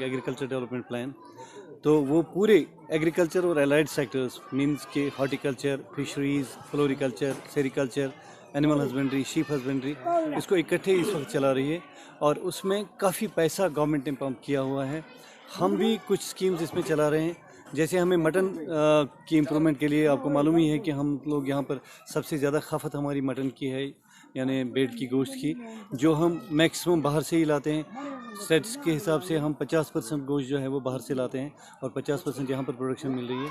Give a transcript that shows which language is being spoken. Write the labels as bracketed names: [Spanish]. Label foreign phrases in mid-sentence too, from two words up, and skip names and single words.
[Urdu] ایگریکلچر ڈیولپمنٹ پلان تو وہ پورے ایگریکلچر اور [English] allied sectors [Urdu] مینس کے [English] horticulture fisheries floriculture sericulture animal husbandry sheep husbandry [Urdu] اس کو اکٹھے اس وقت چلا رہی ہے اور اس میں کافی پیسہ گورنمنٹ نے پمپ کیا ہوا ہے ہم بھی کچھ اسکیمز اس میں چلا رہے ہیں جیسے ہمیں مٹن کی امپرومنٹ کے لیے آپ کو معلوم ہی ہے کہ ہم لوگ یہاں پر سب سے زیادہ کھپت ہماری مٹن کی ہے یعنی بیٹ کی گوشت کی جو ہم میکسیمم باہر سے ہی لاتے ہیں اسٹیٹس کے حساب سے ہم 50% گوشت جو ہے وہ باہر سے لاتے ہیں اور 50% یہاں پر پروڈکشن مل رہی ہے